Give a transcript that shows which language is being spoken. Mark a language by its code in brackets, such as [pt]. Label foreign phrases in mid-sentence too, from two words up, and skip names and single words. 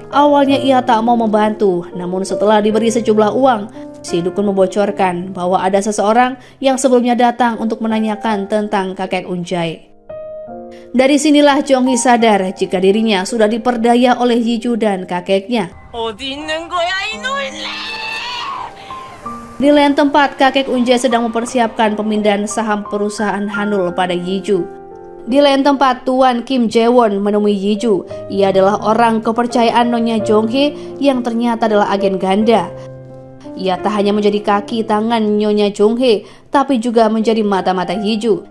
[id] Awalnya ia tak mau membantu, namun setelah diberi sejumlah uang, si dukun membocorkan bahwa ada seseorang yang sebelumnya datang untuk menanyakan tentang kakek Unjai. Dari sinilah Jonghi sadar jika dirinya sudah diperdaya oleh Yiju dan kakeknya. [ko] 어디 있는 거야 이놈이? [id] Di lain tempat, kakek Unjai sedang mempersiapkan pemindahan saham perusahaan Hanul pada Yiju. Di lain tempat, Tuan Kim Jae-won menemui Yiju. Ia adalah orang kepercayaan Nyonya Jonghi yang ternyata adalah agen ganda. Ia tak hanya menjadi kaki tangan Nyonya Jonghi, tapi juga menjadi mata-mata Yiju.